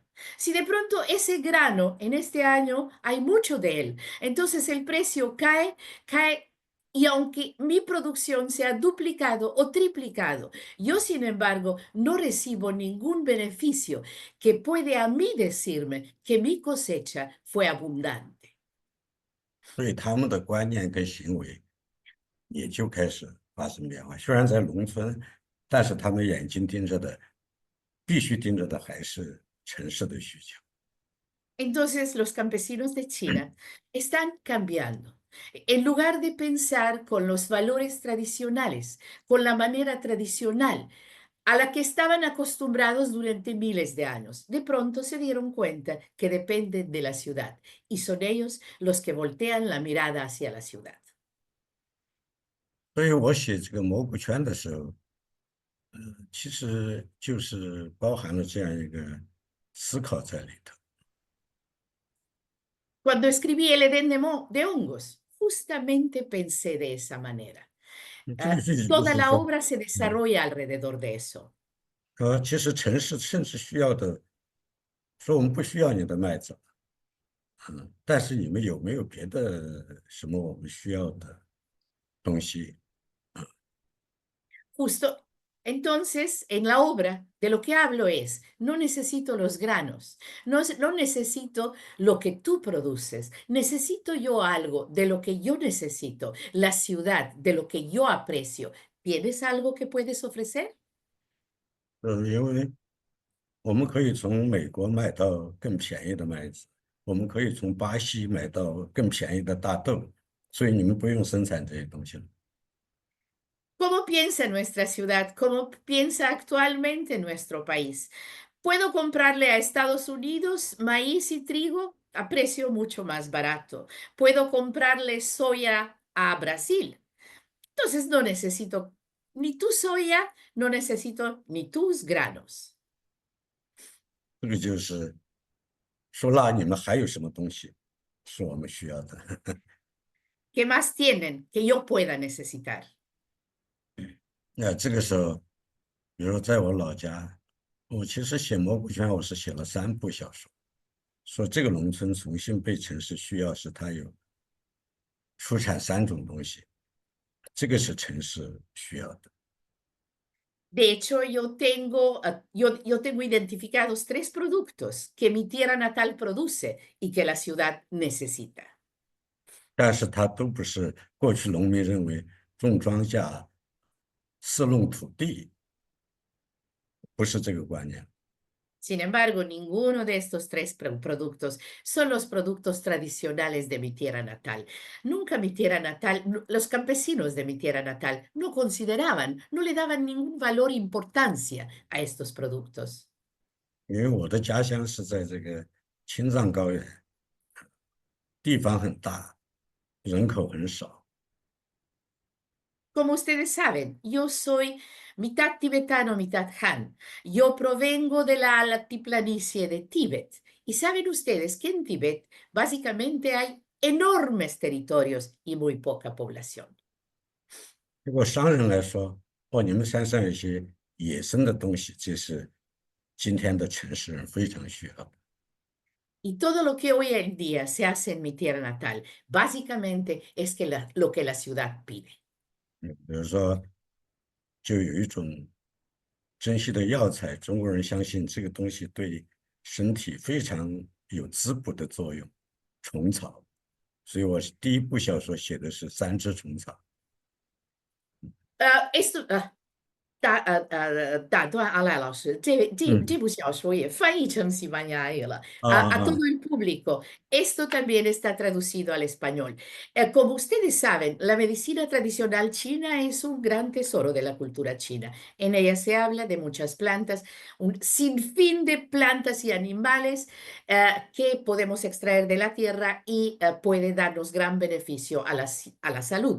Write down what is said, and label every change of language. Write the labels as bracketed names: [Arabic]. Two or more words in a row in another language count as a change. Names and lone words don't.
[Spanish] Si de pronto ese grano en este año hay mucho de él, entonces el precio cae y aunque mi producción se ha duplicado o triplicado, yo sin embargo no recibo ningún beneficio que puede a mí decirme que mi cosecha fue abundante. [Chinese] 所以他们的观念跟行为也就开始发生变化。虽然在农村，但是他们眼睛盯着的，必须盯着的还是城市的需求。 [Spanish] Entonces los campesinos de China están cambiando. En lugar de pensar con los valores tradicionales, con la manera tradicional a la que estaban acostumbrados durante miles de años, de pronto se dieron cuenta que dependen de la ciudad y son ellos los que voltean la mirada hacia la ciudad. [Chinese] 所以我写这个蘑菇圈的时候，其实就是包含了这样一个思考在里头。 [Spanish] Cuando escribí El Edén de hongos, justamente pensé de esa manera. [Chinese] 这个具体就 [Spanish] Toda [Chinese] 是 [Spanish] la [Chinese] 说， [Spanish] obra se desarrolla alrededor de eso. [Chinese] 说其实城市甚至需要的，说我们不需要你的麦子，但是你们有没有别的什么我们需要的东西？ [Spanish] Justo. Entonces, en la obra de lo que hablo es, no necesito los granos, no necesito lo que tú produces, necesito yo algo de lo que yo necesito, la ciudad, de lo que yo aprecio. ¿Tienes algo que puedes ofrecer? [Chinese] 因为我们可以从美国买到更便宜的麦子，我们可以从巴西买到更便宜的大豆，所以你们不用生产这些东西了。 [Spanish] ¿Cómo piensa nuestra ciudad? ¿Cómo piensa actualmente nuestro país? Puedo comprarle a Estados Unidos maíz y trigo a precio mucho más barato. Puedo comprarle soya a Brasil. Entonces no necesito ni tu soya, no necesito ni tus granos. [Chinese] 这个就是说，那你们还有什么东西是我们需要的？ [Spanish] ¿Qué más tienen que yo pueda necesitar? [Chinese] 那这个时候，比如说在我老家，我其实写蘑菇圈，我是写了3部小说，说这个农村重新被城市需要，是它有出产3种东西，这个是城市需要的。 [Spanish] De hecho, yo tengo identificados 3 productos que mi tierra natal produce y que la ciudad necesita. [Chinese] 但是它都不是过去农民认为种庄稼、饲弄土地，不是这个观念。 [Spanish] Sin embargo, ninguno de estos 3 productos son los productos tradicionales de mi tierra natal. Nunca mi tierra natal, los campesinos de mi tierra natal no consideraban, no le daban ningún valor, importancia a estos productos. [Chinese] 因为我的家乡是在这个青藏高原，地方很大，人口很少。 [Spanish] Como ustedes saben, yo soy mitad tibetano, mitad Han. Yo provengo de la altiplanicie de Tíbet. Y saben ustedes que en Tíbet básicamente hay enormes territorios y muy poca población. [Chinese] 如果商人来说，哦，你们山上有一些野生的东西，这是今天的城市人非常需要的。 [Spanish] Y todo lo que hoy en día se hace en mi tierra natal, básicamente es que lo que la ciudad pide. [Chinese] 比如说，就有一种珍稀的药材，中国人相信这个东西对身体非常有滋补的作用，虫草。所以我第1部小说写的是3只虫草。 [Spanish] Esto, [Chinese] 打断阿赖老师，这部小说也翻译成西班牙语了。 [Spanish] A todo el público, esto también está traducido al español. Como ustedes saben, la medicina tradicional china es un gran tesoro de la cultura china. En ella se habla de muchas plantas, un sinfín de plantas y animales que podemos extraer de la tierra y puede darnos gran beneficio a la salud.